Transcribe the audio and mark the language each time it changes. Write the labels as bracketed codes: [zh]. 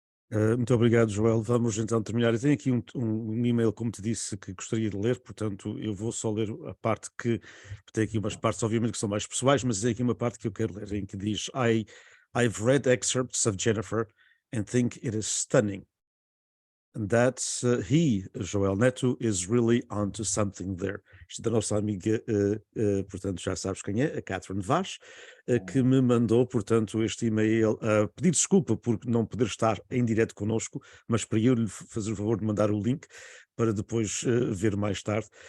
[pt] Muito obrigado, Joel. Vamos então terminar. Eu tenho aqui um e-mail, como te disse, que gostaria de ler, portanto, eu vou só ler a parte que tem aqui umas partes, obviamente, que são mais pessoais, mas tem aqui uma parte que eu quero ler, em que diz: [en] I've read excerpts of Jennifer and think it is stunning. And that he, Joel Neto, is really onto something there. [pt] Isto da nossa amiga, portanto, já sabes quem é, a Catherine Vaz, que me mandou, portanto, este e-mail a pedir desculpa por não poder estar em direto connosco, mas para eu lhe fazer o favor de mandar o link para depois ver mais tarde.